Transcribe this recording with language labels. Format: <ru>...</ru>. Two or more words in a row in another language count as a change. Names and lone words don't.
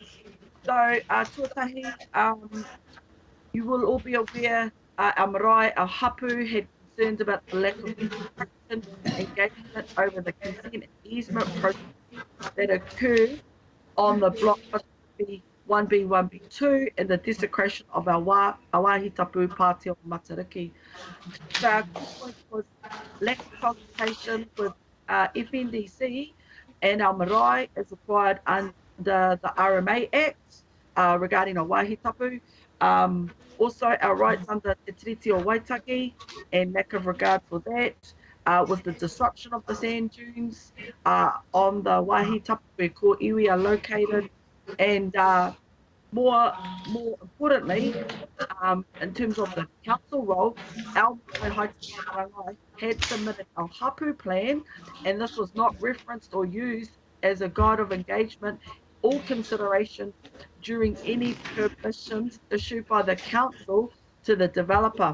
<en>So, tuatahi, you will all be aware, our marae, our hapu had concerns about the lack of construction engagement over the consent and easement process that occurred on the block 1B, 1B2 and the desecration of our</en> <mi>wāhi tapu</mi> <en>Pāti o Matariki. So our point was lack of consultation with FNDC and our marae is required under the RMA Act regarding our</en> <mi>wāhi tapu.</mi> <en>Also our rights under Te Tiriti o Waitaki and lack of regard for that was the disruption of the sand dunes on the</en> <mi>wāhi tapu</mi> <en>where</en> <mi>ko iwi</mi> <en>are located, and more importantly, in terms of the council role, our Haiti had submitted a hapu plan, and this was not referenced or used as a guide of engagement or consideration during any permissions issued by the council to the developer.</en>